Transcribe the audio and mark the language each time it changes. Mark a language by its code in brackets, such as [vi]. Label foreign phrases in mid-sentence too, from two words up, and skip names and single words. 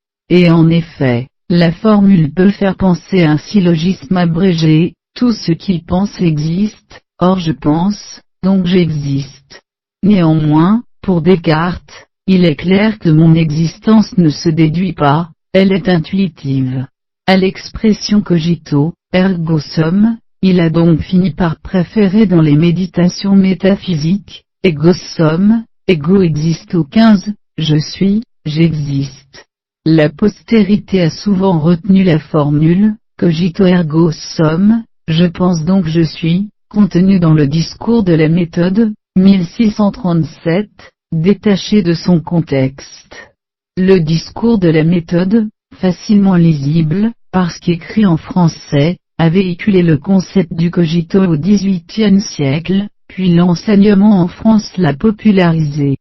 [fr] et en effet, la formule peut faire penser à un syllogisme abrégé, tout ce qui pense existe, or je pense, donc j'existe. Néanmoins, pour Descartes, il est clair que mon existence ne se déduit pas, elle est intuitive. À l'expression [la] cogito, ergo sum, [fr] il a donc fini par préférer dans les méditations métaphysiques, [la] ego sum, ego existo 15, [fr] je suis, j'existe. La postérité a souvent retenu la formule, [la] cogito ergo sum, [fr] je pense donc je suis, contenue dans le discours de la méthode, 1637, détaché de son contexte. Le discours de la méthode, facilement lisible, parce qu'écrit en français, a véhiculé le concept du cogito au XVIIIe siècle, puis l'enseignement en France l'a popularisé.